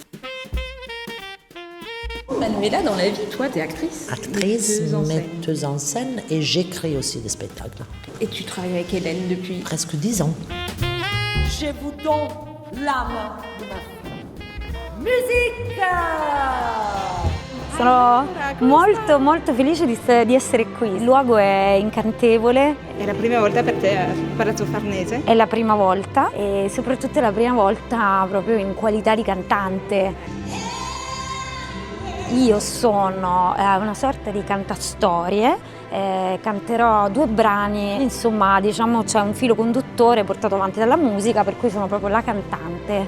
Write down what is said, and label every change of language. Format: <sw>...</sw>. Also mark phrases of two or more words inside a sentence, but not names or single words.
<fr>Manuela, dans la vie, toi, t'es actrice. Actrice, Metteuse en scène. metteuse en scène et j'écris aussi des spectacles. Et tu travailles avec Hélène depuis? Presque 10 ans. Je vous donne l'âme de ma fille. Musique!</fr> <it>Sono molto felice di essere qui. Il luogo è incantevole. È la prima volta per te a Palazzo Farnese? È la prima volta e soprattutto è la prima volta proprio in qualità di cantante. Io sono una sorta di cantastorie, canterò 2 brani, insomma diciamo c'è un filo conduttore portato avanti dalla musica, per cui sono proprio la cantante.</it>